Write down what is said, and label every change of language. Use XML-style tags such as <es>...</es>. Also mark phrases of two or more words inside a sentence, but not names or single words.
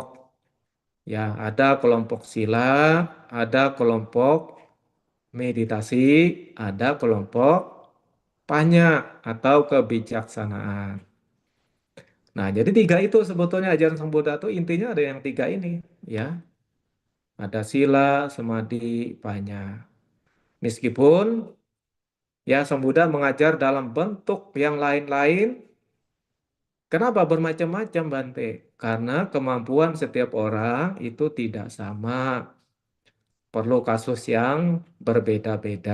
<id>Ya, ada kelompok sila, ada kelompok meditasi, ada kelompok panya atau kebijaksanaan. Nah, jadi 3 itu sebetulnya ajaran Sang Buddha itu intinya ada yang 3 ini, ya. Ada sila, samadhi, panya. Meskipun ya Sang Buddha mengajar dalam bentuk yang lain-lain. Kenapa bermacam-macam, Bante? Karena kemampuan setiap orang itu tidak sama. Perlu kasus yang berbeda-beda.</id>